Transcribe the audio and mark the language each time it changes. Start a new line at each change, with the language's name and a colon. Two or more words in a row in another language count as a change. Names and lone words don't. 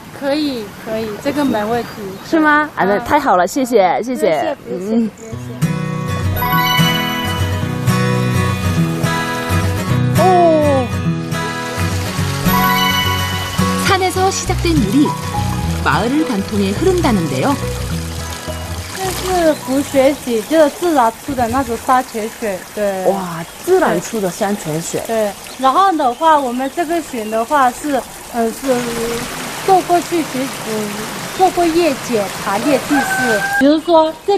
Chinese: 可以，这个没问题。是吗？啊，那太好了，谢谢，谢谢。
Korean: 오. 산에서 시작된 물이 마을을 관통해 흐른다는데요.
Chinese: 这是浮水井，就是自然出的那种山泉水。对。哇，自然出的山泉水。对。然后的话，我们这个水的话是做过去做过夜检查业地势，比如说这